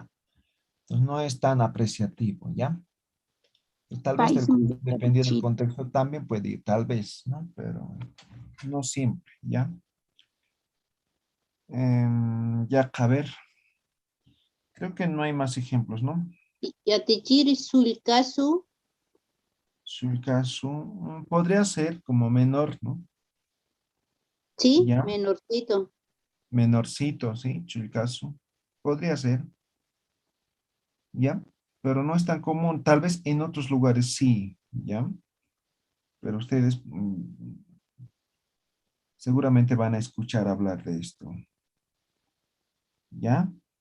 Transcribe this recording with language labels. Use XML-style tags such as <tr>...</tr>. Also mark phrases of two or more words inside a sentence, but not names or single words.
<es>Entonces no es tan apreciativo, ¿ya? Pues tal vez País dependiendo del contexto también puede ir, tal vez, ¿no? Pero no siempre, ¿ya? Ya, a ver, creo que no hay más ejemplos, ¿no?</es> <ay>Yatichiri sulcasu. Sulcaso,</ay> <es>podría ser como menor, ¿no? Sí, Ya, menorcito. menorcito, ¿sí? Chulcaso, podría ser, ¿ya? Pero no es tan común, tal vez en otros lugares sí, ¿ya? Pero ustedes seguramente van a escuchar hablar de esto, ¿ya?</es>